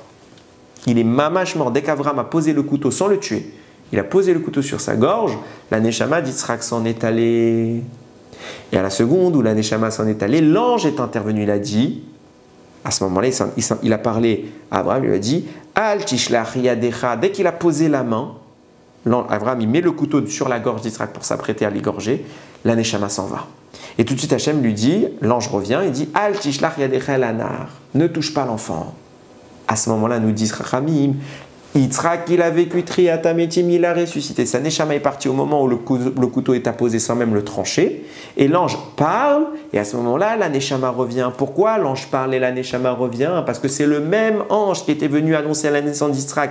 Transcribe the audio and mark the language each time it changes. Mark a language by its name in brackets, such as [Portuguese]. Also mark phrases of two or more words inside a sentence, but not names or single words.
[French] Il est mamash mort. Dès qu'Abraham a posé le couteau sans le tuer, il a posé le couteau sur sa gorge, la neshama d'Yitzhak s'en est allée. Et à la seconde où la neshama s'en est allée, l'ange est intervenu, il a dit, à ce moment-là, il a parlé à Abraham, il lui a dit [Hebrew] אל תשלח ידך. [French] Dès qu'il a posé la main, Abraham il met le couteau sur la gorge d'Yitzhak pour s'apprêter à l'égorger, la neshama s'en va. Et tout de suite, Hachem lui dit, l'ange revient, il dit [Hebrew] אל תשלח ידך לנער, [French] ne touche pas l'enfant. À ce moment-là, nous dit Chachamim, Yitzhak, il a vécu triatametim, il a ressuscité. Sa neshama est partie au moment où le couteau est apposé sans même le trancher. Et l'ange parle, et à ce moment-là, la neshama revient. Pourquoi l'ange parle et la neshama revient? Parce que c'est le même ange qui était venu annoncer la naissance d'Yitzhak.